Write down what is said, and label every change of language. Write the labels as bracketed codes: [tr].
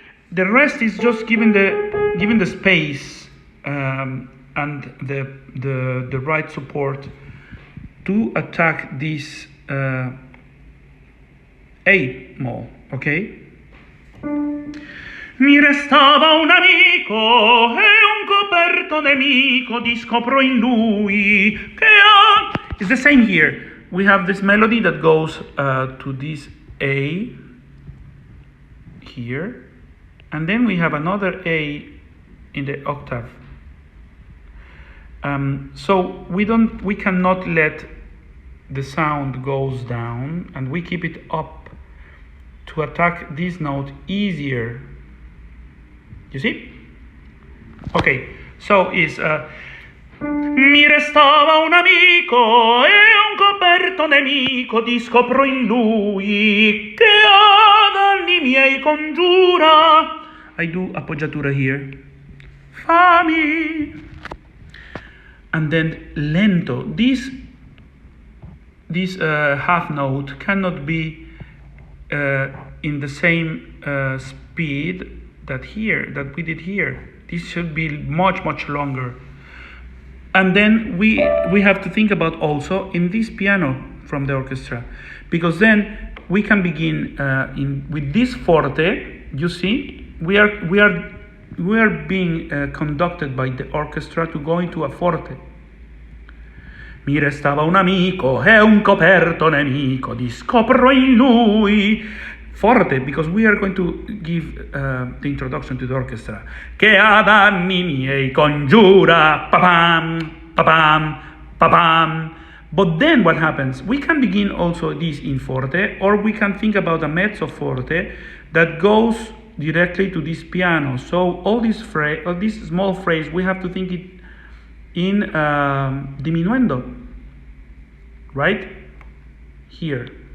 [en] The rest is just giving the space and the right support to attack this A mol, okay? [it] Mi restava un amico e un coperto nemico di scopro in lui che ha... [en] It's the same here. We have this melody that goes to this A here, and then we have another A in the octave. So we cannot let the sound goes down, and we keep it up to attack this note easier. You see? Okay, so it's [it] mi restava un amico e un coperto nemico, ti scopro in lui che ad anni miei congiura. [en] I do appoggiatura here. Fammi. And then lento. This half note cannot be in the same speed that we did here. This should be much longer. And then we have to think about also in this piano from the orchestra, because then we can begin with this forte. You see, we are being conducted by the orchestra to go into a forte. [it] Mi restava un amico e un coperto nemico, ti scopro in lui. [en] Forte, because we are going to give the introduction to the orchestra. [it] Che ad anni miei congiura, papam, papam, papam. [en] But then what happens? We can begin also this in forte, or we can think about a mezzo forte that goes directly to this piano. So all this small phrase, we have to think it in diminuendo, right? Here.